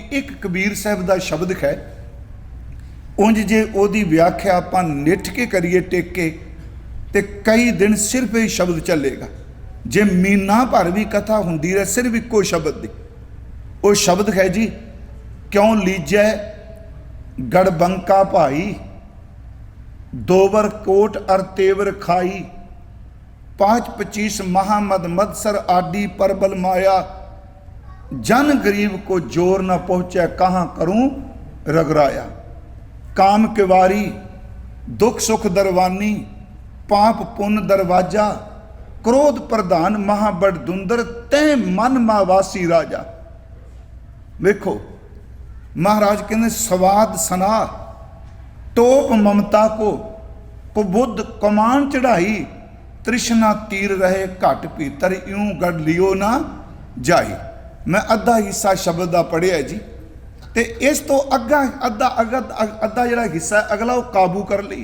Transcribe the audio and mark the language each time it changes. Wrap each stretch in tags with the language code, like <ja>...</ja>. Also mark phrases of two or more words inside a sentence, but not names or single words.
<pa>ਇੱਕ ਕਬੀਰ ਸਾਹਿਬ ਦਾ ਸ਼ਬਦ ਹੈ, ਉਂਝ ਜੇ ਉਹਦੀ ਵਿਆਖਿਆ ਆਪਾਂ ਨਿੱਠ ਕੇ ਕਰੀਏ, ਟਿਕ ਕੇ, ਤੇ ਕਈ ਦਿਨ ਸਿਰਫ ਇਹ ਸ਼ਬਦ ਚੱਲੇਗਾ। ਜੇ ਮਹੀਨਾ ਭਰ ਵੀ ਕਥਾ ਹੁੰਦੀ ਰਹੇ ਸਿਰਫ ਇੱਕੋ ਸ਼ਬਦ ਦੀ। ਉਹ ਸ਼ਬਦ ਹੈ ਜੀ, ਕਿਉਂ ਲੀਜੈ ਗੜਬੰਕਾ ਭਾਈ, ਦੋਵਰ ਕੋਟ ਅਰ ਤੇਵਰ ਖਾਈ,</pa> <hi>5-25 महामद मदसर आदि परबल माया, जन गरीब को जोर न पहुँचे कहाँ करूँ रगराया। काम किवारी दुख सुख दरवानी, पाप पुन दरवाजा, क्रोध प्रधान महाबड़ दुंदर, तै मन मावासी राजा। देखो महाराज कहते स्वाद सना टोप ममता को बुद्ध कमान चढ़ाई, तृष्णा तीर रहे घट भीतर, यूं गढ़ लियो ना जाई।</hi> <pa>ਮੈਂ ਅੱਧਾ ਹਿੱਸਾ ਸ਼ਬਦ ਦਾ ਪੜ੍ਹਿਆ ਜੀ, ਤੇ ਇਸ ਤੋਂ ਅੱਗਾ ਅੱਧਾ ਜਿਹੜਾ ਹਿੱਸਾ ਅਗਲਾ ਉਹ ਕਾਬੂ ਕਰ ਲਈ।</pa>